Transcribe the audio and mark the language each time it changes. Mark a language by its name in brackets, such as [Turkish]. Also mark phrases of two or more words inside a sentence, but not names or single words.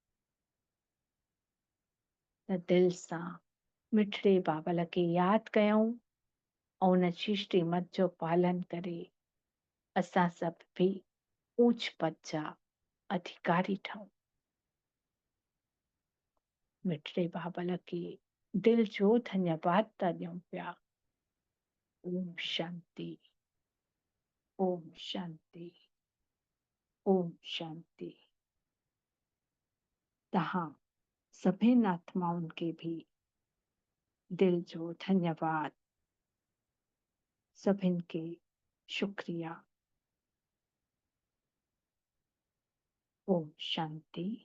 [Sindhi] त दिल सां मिठड़े बाबल खे यादि कयूं ऐं उन जी श्रीमत जो पालन करे असां सभु बि ऊच पद जा अधिकारी ठहूं। मिठड़े बाबल खे दिल जो धन्यवाद था ॾियूं पिया। ओम शांति, ओम शांति, ओम शांति। तहां सभिनि आत्माउनि खे भी दिल जो धन्यवाद, सभिनि खे शुक्रिया। ओम शांति।